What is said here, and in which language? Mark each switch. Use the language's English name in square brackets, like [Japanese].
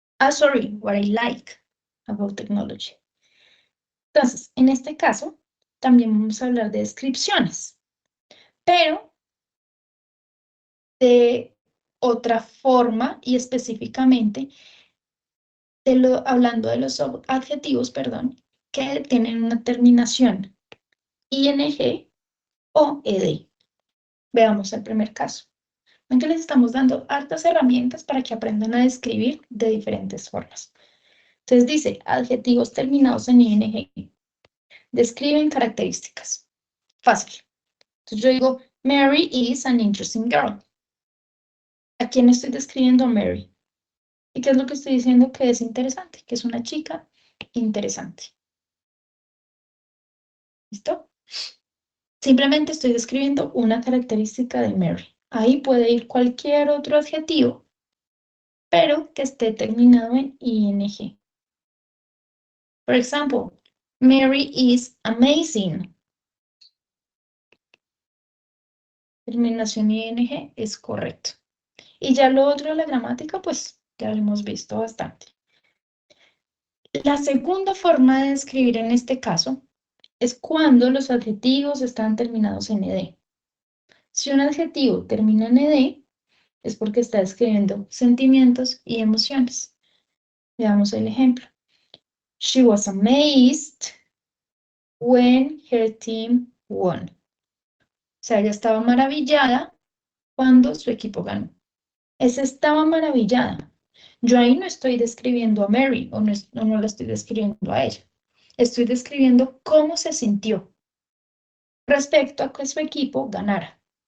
[English] Sorry, what I like about technology. [Spanish] Entonces, en este caso, también vamos a hablar de descripciones, pero de otra forma y específicamente hablando de los adjetivos, perdón, que tienen una terminación ing o ed. Veamos el primer caso. Ven que les estamos dando hartas herramientas para que aprendan a describir de diferentes formas. Entonces dice, adjetivos terminados en ing. Describen características. Fácil. Entonces yo digo, [English] Mary is an interesting girl. [Spanish] ¿A quién estoy describiendo? Mary. ¿Y qué es lo que estoy diciendo? Que es interesante, que es una chica interesante. ¿Listo? Simplemente estoy describiendo una característica de Mary. Ahí puede ir cualquier otro adjetivo, pero que esté terminado en ing. [English] For example, Mary is amazing. [Spanish] Terminación ing es correcto. Y ya lo otro de la gramática, pues ya lo hemos visto bastante. La segunda forma de describir en este caso es cuando los adjetivos están terminados en ed. Si un adjetivo termina en ed, es porque está describiendo sentimientos y emociones. Veamos el ejemplo. [English] She was amazed when her team won. [Spanish] O sea, ella estaba maravillada cuando su equipo ganó. Esa estaba maravillada. Yo ahí no estoy describiendo a Mary o no la estoy describiendo a ella. Estoy describiendo cómo se sintió respecto a que su equipo ganara.